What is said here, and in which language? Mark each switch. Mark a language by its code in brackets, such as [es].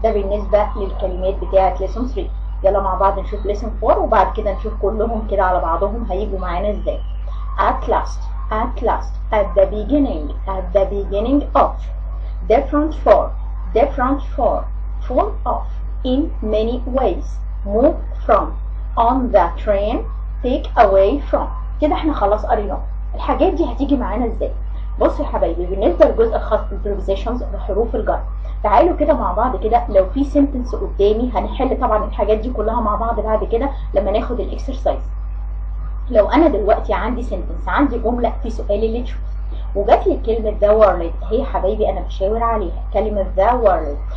[ar] ده بالنسبة للكلمات بتاعة lesson 3. يلا مع بعض نشوف lesson 4 وبعد كده نشوف كلهم كده على بعضهم هيجوا معانا ازاي. [en] at last at the beginning of different for full of in many ways move from on the train take away from. [ar] كده احنا خلاص قريناه. الحاجات دي هتيجي معانا ازاي؟ بصوا يا حبايبي، بالنسبه للجزء الخاص بالبروبوزيشنز بحروف الجر، تعالوا كده مع بعض كده لو في سنتنس قدامي هنحل طبعا الحاجات دي كلها مع بعض بعد كده لما ناخد الاكسرسايز. لو انا دلوقتي عندي سنتنس، عندي جمله في سؤال اللي تشوف وجات لي كلمه ذا وورلد، هي حبايبي انا بشاور عليها كلمه ذا وورلد.